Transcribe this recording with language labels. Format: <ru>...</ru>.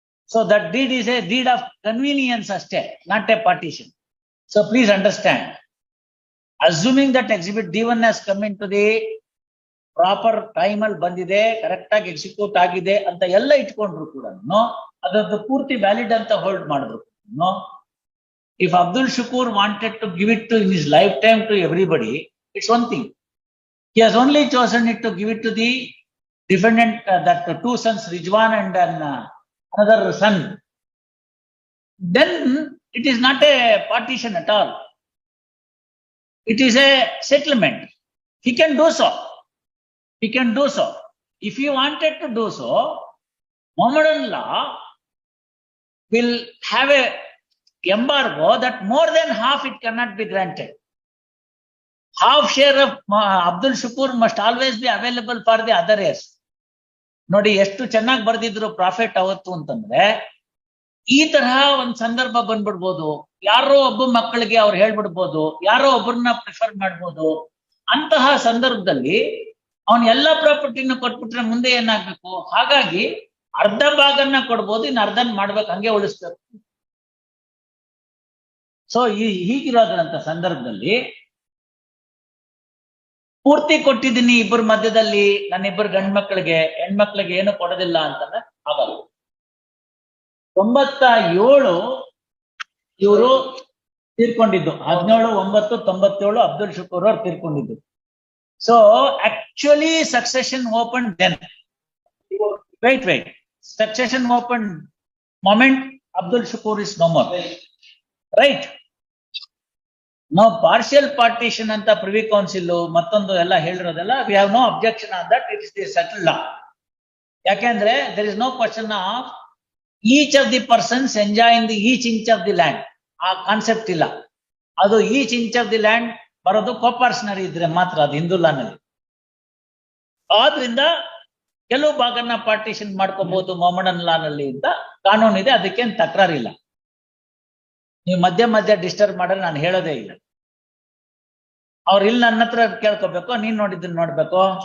<en>So that deed is a deed of convenience ಅಷ್ಟೇ, not a partition. So please understand, assuming that exhibit D1 has come into the proper time</en> <kn>ಅಲ್ಲಿ ಬಂದಿದೆ, correct ಆಗಿ execute ಆಗಿದೆ ಅಂತ ಎಲ್ಲ ಇಟ್ಕೊಂಡ್ರು ಕೂಡ ಅದರದ್ದು ಪೂರ್ತಿ ವ್ಯಾಲಿಡ್ ಅಂತ ಹೋಲ್ಡ್ ಮಾಡಿದ್ರು.</kn> <en>If Abdul Shakur wanted to give it to in his lifetime to everybody, it's one thing. He has only chosen it to give it to the defendant, that two sons, Rijwan and another son. Then it is not a partition at all. It is a settlement. He can do so. He can do so. If he wanted to do so, Mohammedan law will have a embargo that more than half it cannot be granted. Half share of Abdul Shakur must always be available for the other heirs.</en> <kn>ನೋಡಿ ಎಷ್ಟು ಚೆನ್ನಾಗಿ ಬರ್ದಿದ್ರು profit ಅವತ್ತು ಅಂತಂದ್ರೆ, ಈ ತರಹ ಒಂದ್ ಸಂದರ್ಭ ಬಂದ್ಬಿಡ್ಬೋದು, ಯಾರೋ ಒಬ್ಬ ಮಕ್ಕಳಿಗೆ ಅವ್ರು ಹೇಳ್ಬಿಡ್ಬೋದು, ಯಾರೋ ಒಬ್ಬರನ್ನ ಪ್ರಿಫರ್ ಮಾಡ್ಬೋದು. ಅಂತಹ ಸಂದರ್ಭದಲ್ಲಿ ಅವನ್ ಎಲ್ಲಾ ಪ್ರಾಪರ್ಟಿನ ಕೊಟ್ಬಿಟ್ರೆ ಮುಂದೆ ಏನಾಗ್ಬೇಕು? ಹಾಗಾಗಿ ಅರ್ಧ ಭಾಗನ್ನ ಕೊಡ್ಬೋದು, ಇನ್ನು ಅರ್ಧನ್ ಮಾಡ್ಬೇಕು, ಹಂಗೆ ಉಳಿಸ್ಬೇಕು. ಸೊ ಹೀಗಿರೋದ್ರಂತ ಸಂದರ್ಭದಲ್ಲಿ ಪೂರ್ತಿ ಕೊಟ್ಟಿದ್ದೀನಿ ಇಬ್ಬರ ಮಧ್ಯದಲ್ಲಿ, ನನ್ನ ಇಬ್ಬರು ಗಂಡ್ ಮಕ್ಕಳಿಗೆ, ಹೆಣ್ಮಕ್ಳಿಗೆ ಏನು ಕೊಡೋದಿಲ್ಲ ಅಂತಂದ್ರೆ ಆಗಲ್ಲ. 97 ಇವರು ತೀರ್ಕೊಂಡಿದ್ದು, 17/9/97 ಅಬ್ದುಲ್ ಶುಕೂರ್ ಅವ್ರು ತೀರ್ಕೊಂಡಿದ್ದು.</kn> <en>So actually succession open then, wait, succession opened moment Abdul Shakur is no more, right? Now partial partition anta Privy Council</en> <kn>mattondu ella helirodella,</kn> <en>we have no objection on that. It is the settled law. Yakandre there is no question of each of the persons enjoying the each inch of the land.</en> <kn>ಆ concept ಇಲ್ಲ. ಅದು</kn> <en>each inch of the land</en> <kn>ಬರೋದು ಕೋಪಾರ್ಷನರಿ ಇದ್ರೆ ಮಾತ್ರ, ಅದು ಹಿಂದೂ ಲಾನಲ್ಲಿ. ಆದ್ರಿಂದ ಕೆಲವು ಭಾಗನ partition ಮಾಡ್ಕೋಬಹುದು ಮೊಹಮ್ಮಡನ್ ಲಾನಲ್ಲಿ ಅಂತ ಕಾನೂನಿದೆ, ಅದಕ್ಕೇನು ತಕರಾರಿಲ್ಲ. ನೀವು ಮಧ್ಯ ಡಿಸ್ಟರ್ಬ್ ಮಾಡಿದ್ರೆ ನಾನು ಹೇಳೋದೇ ಇಲ್ಲ. ಅವ್ರು ಇಲ್ಲಿ ನನ್ನ ಹತ್ರ ಕೇಳ್ಕೋಬೇಕು, ನೀನ್ ನೋಡಿದ್ದನ್ನ ನೋಡ್ಬೇಕು.</kn>